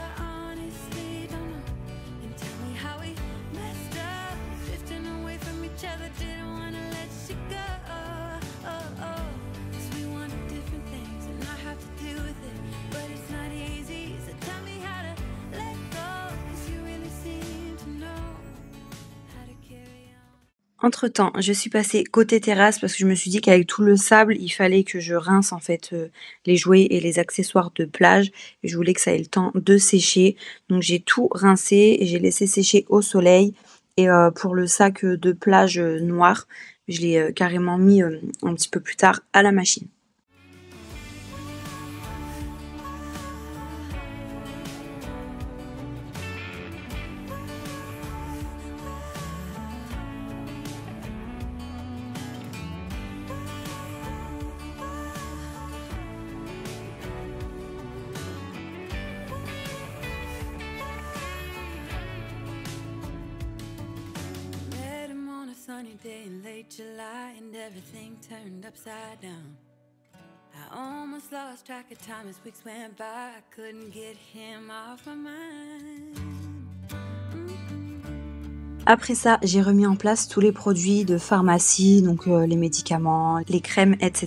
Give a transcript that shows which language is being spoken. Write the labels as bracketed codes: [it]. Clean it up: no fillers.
[en] I honestly don't know. And tell me how we messed up, drifting away from each other. Didn't wanna let you go. Oh, oh. 'Cause we wanted different things, and I have to deal with it, but it's not easy. So tell me how to let go, 'cause you really seem to know how to carry on. [fr] Entre-temps, je suis passée côté terrasse parce que je me suis dit qu'avec tout le sable, il fallait que je rince en fait les jouets et les accessoires de plage. Et je voulais que ça ait le temps de sécher. Donc j'ai tout rincé et j'ai laissé sécher au soleil. Et pour le sac de plage noir, je l'ai carrément mis un petit peu plus tard à la machine. [en] Met him on a sunny day in late July, and everything turned upside down. I almost lost track of time as weeks went by. I couldn't get him off my mind. [fr] Après ça, j'ai remis en place tous les produits de pharmacie, donc les médicaments, les crèmes, etc.